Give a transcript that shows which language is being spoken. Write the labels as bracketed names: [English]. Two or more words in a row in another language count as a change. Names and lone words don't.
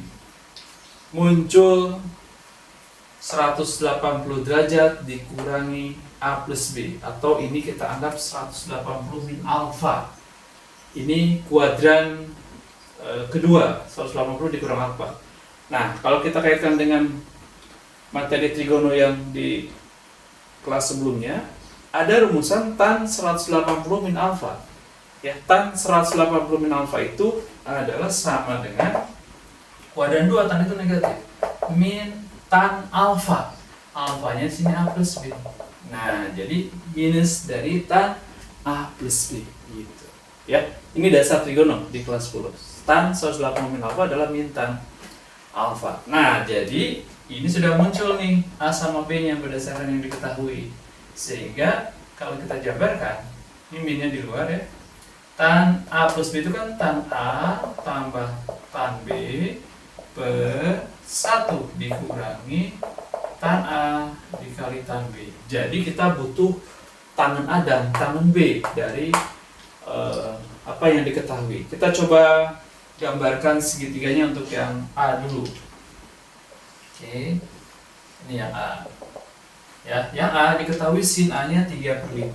[Indonesian] Muncul 180 derajat dikurangi A plus B, atau ini kita anggap 180 min alfa. Ini kuadran kedua, 180 dikurang alfa. Nah, kalau kita kaitkan dengan materi trigono yang di kelas sebelumnya, ada rumusan tan 180 min alfa. Ya, tan 180 min alfa itu adalah sama dengan kuadran 2, tan itu negatif, min tan alfa. Alfanya sini A plus B. Nah, jadi minus dari tan A plus B gitu. Ya, ini dasar trigono di kelas 10. Tan 180 min alfa adalah min tan alfa. Nah, jadi ini sudah muncul nih A sama B-nya berdasarkan yang diketahui. Sehingga kalau kita jabarkan, ini min-nya di luar ya. Tan A plus B itu kan tan A tambah tan B per 1 dikurangi tan A dikali tan B. Jadi kita butuh tangen A dan tangen B dari apa yang diketahui. Kita coba gambarkan segitiganya untuk yang A dulu. Oke, ini yang A. Ya, yang A diketahui sin A-nya 3/5.